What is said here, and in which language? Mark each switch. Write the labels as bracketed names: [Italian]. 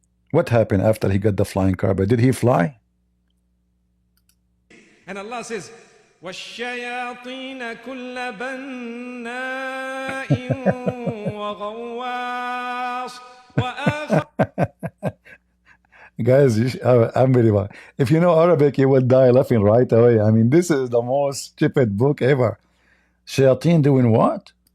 [English] What happened after he got the flying carpet? Did he fly? And Allah says, [Arabic] وَالشَّيَاطِينَ كُلَّ بَنَّاءٍ وَغَوَّاصٍ وَآخَرٍ. [English] Guys, unbelievable. If you know Arabic, you will die laughing right away. I mean, this is the most stupid book ever. Shayateen doing what?